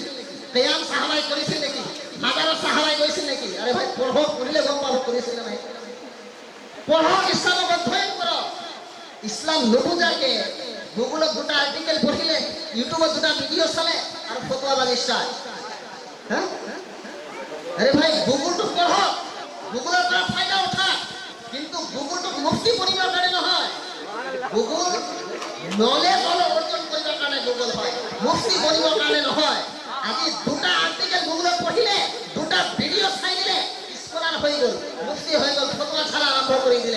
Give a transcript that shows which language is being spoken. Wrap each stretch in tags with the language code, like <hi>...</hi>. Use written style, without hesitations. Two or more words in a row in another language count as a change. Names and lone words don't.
<as>কিয়াম সাহাবাই কৰিছিল নেকি? মাজাৰত সাহাবাই গৈছিল নেকি? আরে ভাই পঢ়ক, পঢ়িলে গম পাব কৰিছিল না নাই। পঢ়ক, ইসলামক অধ্যয়ন কৰক। ইসলাম নুবুজাকে গুগলত 2টা আৰ্টিকেল পঢ়িলে, ইউটিউবত 2টা ভিডিঅ' চালে আৰু ফতোৱা বাজি ষ্টাৰ্ট। হ্যাঁ, আরে ভাই গুগলটো পঢ়ক, গুগলৰ পৰা ফায়দা উঠা, কিন্তু গুগলটো মুফতি পঢ়িবৰ কাৰণে নহয়। গুগল নলেজ অৰ্জন কৰিবৰ কাৰণে গুগল হয়, মুফতি পঢ়িবৰ কাৰণে নহয়। আজি 2টা আৰ্টিকেল গুগলত পঢ়িলে, 2টা ভিডিঅ' চাই দিলে, স্কলাৰ হৈ গ'ল, মুফতি হৈ গ'ল, ফতোৱা ছাড়া আৰম্ভ কৰি দিলে।</as>